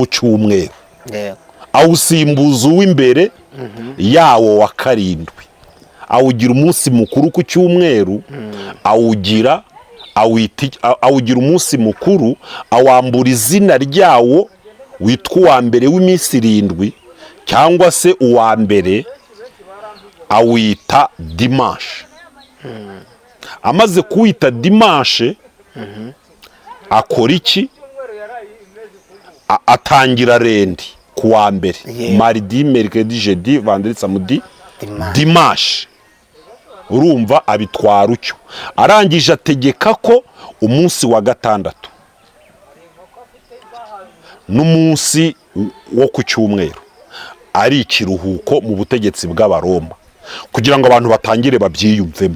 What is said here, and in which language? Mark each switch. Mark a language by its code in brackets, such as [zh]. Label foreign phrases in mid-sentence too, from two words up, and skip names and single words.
[rw] cyumweru awusimbuza uw'imbere yawo wa karindwi awugira umunsi mukuru ku cyumweru awugira umunsi mukuru awambura izina ryawo witwa uwa mbere w'iminsi irindwi cyangwa se uwa mbere awita dimanche. Amaze kuwita dimanche akora iki? Atangira rendi kuwa mbere [fr] mardi mercredi jeudi vendredi samedi dimanche. [rw] Urumva abitwara ucyo arangije ategeka ko umunsi wa gatandatu n'umunsi wo ku cyumweru ari ikiruhuko mu butegetsi bw'Abaroma kugira ngo abantu batangire babyiyumvemo.